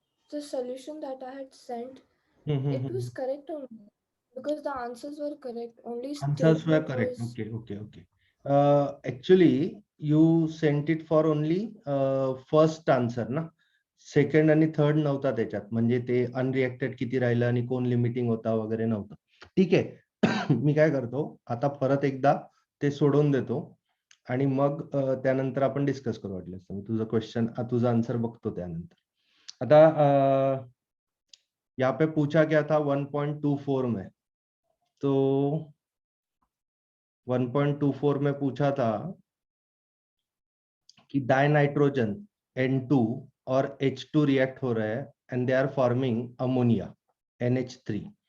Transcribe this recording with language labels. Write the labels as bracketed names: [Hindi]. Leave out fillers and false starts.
[English] the solution that I had sent, hmm. it was correct only because the answers were correct. Only Answers were statement correct. was. Okay. Actually, you sent it for only first answer ना. [Marathi] Second आणि third नव्हता त्याच्यात, म्हणजे ते unreacted किती राहिलं आणि कोण लिमिटिंग होता वगैरे नव्हतं. ठीक आहे. मी काय करतो आता, परत एकदा ते सोडवून देतो आणि मग त्यानंतर आपण डिस्कस करू. वाटलं तर तुझं क्वेश्चन, तुझा आन्सर बघतो त्यानंतर. आता [Hindi] यहाँ पे पूछा क्या था 1.24 में, तो 1.24 में पूछा था कि डाइनाइट्रोजन N2 और H2 रिएक्ट हो रहे हैं [English] and they are forming [Hindi] ammonia NH3.